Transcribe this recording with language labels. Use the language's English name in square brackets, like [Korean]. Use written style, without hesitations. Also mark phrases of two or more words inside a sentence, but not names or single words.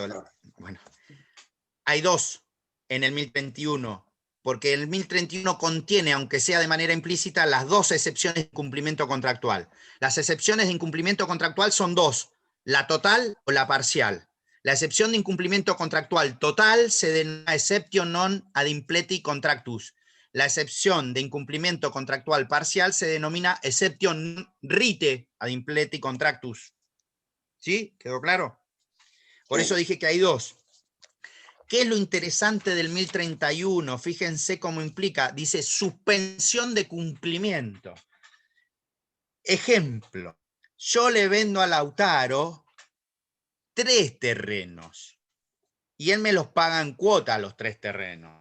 [Spanish] Bueno, hay dos en el 1031, porque el 1031 contiene, aunque sea de manera implícita, las dos excepciones de incumplimiento contractual. Las excepciones de incumplimiento contractual son dos, la total o la parcial. La excepción de incumplimiento contractual total se denomina [Latin] exceptio non ad impleti contractus. [Spanish] La excepción de incumplimiento contractual parcial se denomina [Latin] exceptio non rite ad impleti contractus. [Spanish] ¿Sí? ¿Quedó claro? Por eso dije que hay dos. ¿Qué es lo interesante del 1031? Fíjense cómo implica, dice suspensión de cumplimiento. Ejemplo, yo le vendo a Lautaro 3 terrenos y él me los paga en cuota los 3 terrenos.